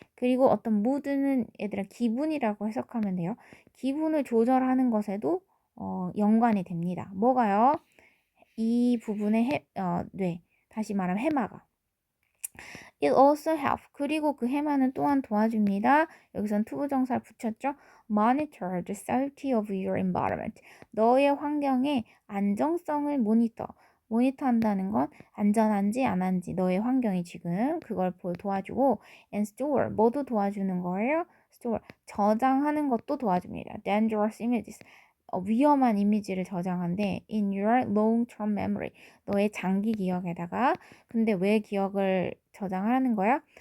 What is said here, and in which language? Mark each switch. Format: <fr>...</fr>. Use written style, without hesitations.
<ko>그리고 어떤 mood는 얘들아 기분이라고 해석하면 돼요. 기분을 조절하는 것에도 연관이 됩니다. 뭐가요? 이 부분의 뇌, 다시 말하면 해마가.</ko> <en>It also help.</en> <ko>그리고 그 해마는 또한 도와줍니다. 여기선 투부정사를 붙였죠.</ko> <en>Monitor the safety of your environment.</en> <ko>너의 환경의 안정성을 모니터. 모니터한다는 건 안전한지 안 한지 너의 환경이 지금 그걸 도와주고</ko> <en>and store</en> <ko>뭐도 도와주는 거예요? store 저장하는 것도 도와줍니다.</ko> <en>dangerous images</en> <ko>위험한 이미지를 저장한대</ko> <en>in your long-term memory</en> <ko>너의 장기 기억에다가 근데 왜 기억을 저장하는 거야?</ko>